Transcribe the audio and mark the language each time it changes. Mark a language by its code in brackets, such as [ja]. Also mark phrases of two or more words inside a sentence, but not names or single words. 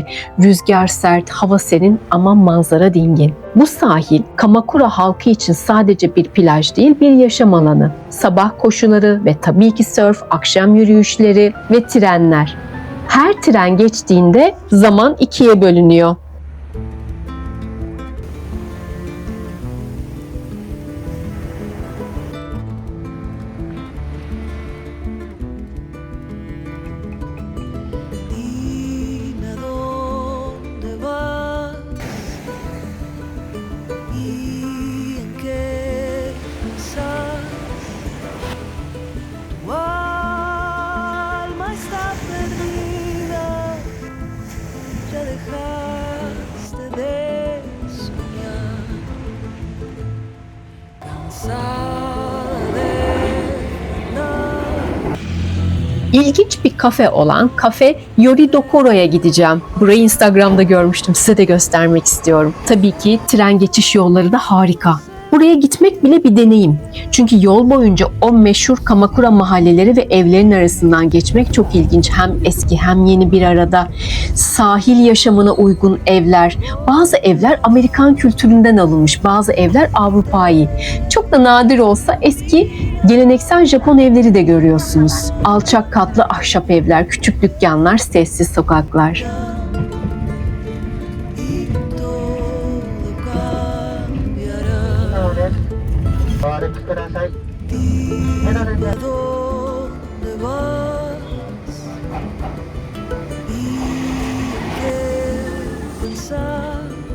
[tr] Rüzgar sert, hava serin ama manzara dingin. Bu sahil Kamakura halkı için sadece bir plaj değil, bir yaşam alanı. Sabah koşuları ve tabii ki sörf, akşam yürüyüşleri ve trenler. Her tren geçtiğinde zaman ikiye bölünüyor. [es] Dime dónde vas y en qué pensás. Tu alma está perdida, ya dejaste de soñar, cansada de andar. [tr] İlginç bir kafe olan Kafe Yoridokoro'ya gideceğim. Burayı Instagram'da görmüştüm. Size de göstermek istiyorum. Tabii ki tren geçiş yolları da harika. Buraya gitmek bile bir deneyim. Çünkü yol boyunca o meşhur Kamakura mahalleleri ve evlerin arasından geçmek çok ilginç. Hem eski hem yeni bir arada. Sahil yaşamına uygun evler. Bazı evler Amerikan kültüründen alınmış. Bazı evler Avrupa'yı. Çok da nadir olsa eski geleneksel Japon evleri de görüyorsunuz. Alçak katlı ahşap evler, küçük dükkanlar, sessiz sokaklar. [es] Y todo cambiará. Dime a dónde vas y qué pensás.